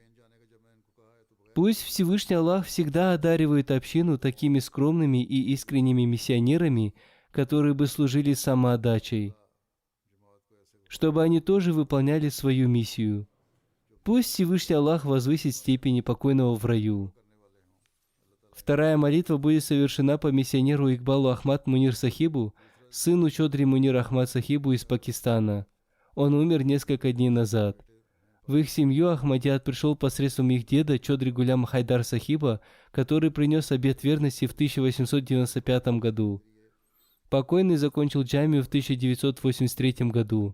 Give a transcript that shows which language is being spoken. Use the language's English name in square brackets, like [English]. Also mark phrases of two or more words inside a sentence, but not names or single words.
[Russian] Пусть Всевышний Аллах всегда одаривает общину такими скромными и искренними миссионерами, которые бы служили самоотдачей, чтобы они тоже выполняли свою миссию. Пусть Всевышний Аллах возвысит степени покойного в раю. Вторая молитва будет совершена по миссионеру Игбалу Ахмад Мунир Сахибу, сыну Чодри Мунир Ахмад Сахибу из Пакистана. Он умер несколько дней назад. В их семью Ахмадият пришел посредством их деда Чодри Гулям Хайдар Сахиба, который принес обет верности в 1895 году. Покойный закончил джамию в 1983 году.